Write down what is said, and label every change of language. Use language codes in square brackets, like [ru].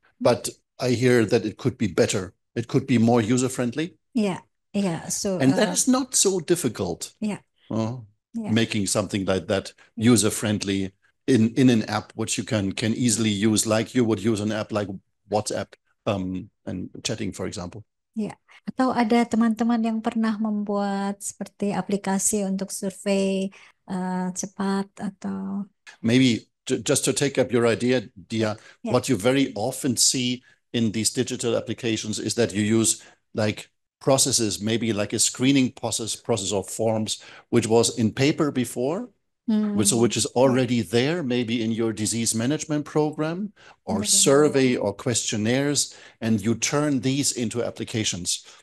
[en] But I hear that it could be better. It could be more user-friendly. Yeah. Yeah. So and that is not so difficult. Yeah. Making something like that user-friendly in an app, which you can easily use, like you would use an app like WhatsApp and chatting, for example. [id] Ya, atau ada teman-teman yang pernah membuat seperti aplikasi untuk survei cepat atau [en] maybe just to take up your idea, Dia, what you very often see in these digital applications is that you use like processes, maybe like a screening process of forms, which was in paper before, which is already there, maybe in your disease management program or survey or questionnaires, and you turn these into applications.